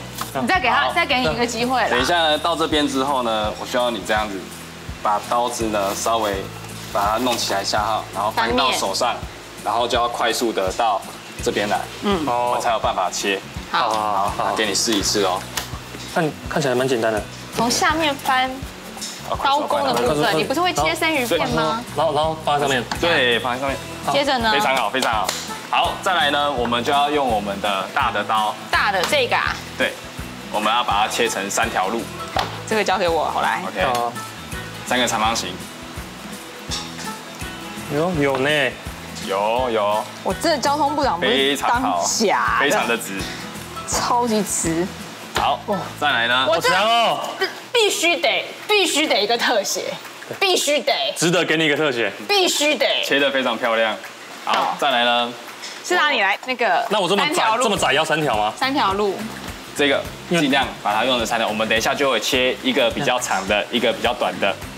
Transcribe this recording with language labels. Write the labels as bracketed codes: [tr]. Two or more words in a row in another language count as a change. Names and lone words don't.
[zh] 你再給你一個機會了。等一下呢，到這邊之後呢，我需要你這樣子，把刀子呢稍微把它弄起來下號，然後翻到手上，然後就要快速的到這邊來，我才有辦法切。好，給你試一次哦。看起來蠻簡單的。從下面翻刀工的部分，你不是会切生魚片嗎？然後放在上面，对，放在上面。接着呢？非常好，非常好。好，再来呢，我们就要用我们的大的刀。大的这个啊？对，我们要把它切成3条路。这个交给我，好来。 OK。3個長方形。有呢。有。我这交通部長不是當假的，非常的直，超級直。好，再來呢？我強哦，必須得一個特寫，必須得，值得給你一個特寫，必須得，切得非常漂亮。好，再來呢？是哪裡來？那個，那我這麼窄要3條嗎？3條路。這個盡量把它用的3條，我們等一下就會切一個比較長的，一個比較短的。